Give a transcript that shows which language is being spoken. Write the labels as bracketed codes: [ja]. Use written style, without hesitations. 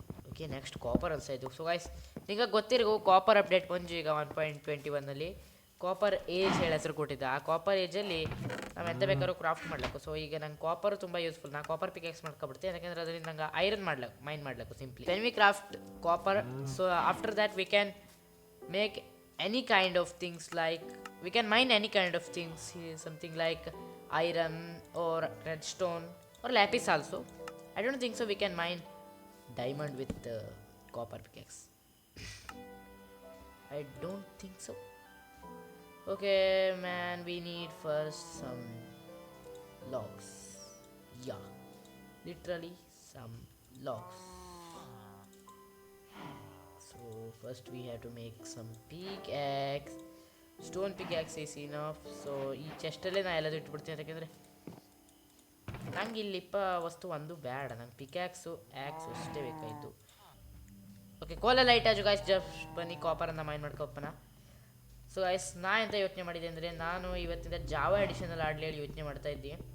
[kn] Okay, next copper ಅನ್ಸಾಯಿತು. So guys, ನಿಮಗೆ ಗೊತ್ತಿರೋ copper update ಬಂದು ಈಗ 1.21ನಲ್ಲಿ ಕಾಪರ್ ಏಜ್ ಹೇಳಿ ಹೆಸರು ಕೊಟ್ಟಿದ್ದ. ಆ ಕಾಪರ್ ಏಜಲ್ಲಿ ನಾವು ಎಂತ ಬೇಕಾದ್ರೂ ಕ್ರಾಫ್ಟ್ ಮಾಡ್ಲಿಕ್ಕೆ. ಸೊ ಈಗ ನಂಗೆ ಕಾಪರ್ ತುಂಬ ಯೂಸ್ಫುಲ್. ನಾನು ಕಾಪರ್ ಪಿಕ್ಯಾಕ್ಸ್ ಮಾಡ್ಕೊಬಿಡ್ತೀನಿ, ಯಾಕಂದರೆ ಅದರಿಂದ ನಂಗೆ ಐರನ್ ಮೈನ್ ಮಾಡ್ಲಿಕ್ಕೆ [en] Simply when we craft copper. So after that we can make any kind of things, like we can mine any kind of things, something like iron or redstone or lapis also. I don't think so we can mine diamond with copper pickaxe. I don't think so. Okay man, we need first some logs. Yeah, literally some logs. So first we have to make some pickaxe. Stone pickaxe is enough. [kn] So ಈ ಚೆಸ್ಟಲ್ಲೇ ನಾ ಎಲ್ಲದು ಇಟ್ಬಿಡ್ತೀನಿ, ಯಾಕೆಂದರೆ ನಂಗೆ ಇಲ್ಲಿಪ್ಪ ವಸ್ತು ಒಂದು ಬೇಡ, ನಂಗೆ ಪಿಕ್ಯಾಕ್ಸು ಆ್ಯಕ್ಸು ಅಷ್ಟೇ ಬೇಕಾಯಿತು. ಓಕೆ, ಕೋಲೆಲ್ಲ ಇಟ್ಟಾಜು ಗಾಯ್ಸ್, ಜಸ್ಟ್ ಬನ್ನಿ ಕಾಪರನ್ನು ಮೈನ್ ಮಾಡ್ಕೊಪ್ಪನ. ಸೊ ಗಾಯ್ಸ್, ನಾ ಎಂತ ಯೋಚನೆ ಮಾಡಿದೆ ಅಂದರೆ ನಾನು ಇವತ್ತಿಂದ ಜಾವಾ ಎಡಿಷನಲ್ಲಿ ಆಡಲಿ ಹೇಳಿ ಯೋಚನೆ ಮಾಡ್ತಾ ಇದ್ದೆ.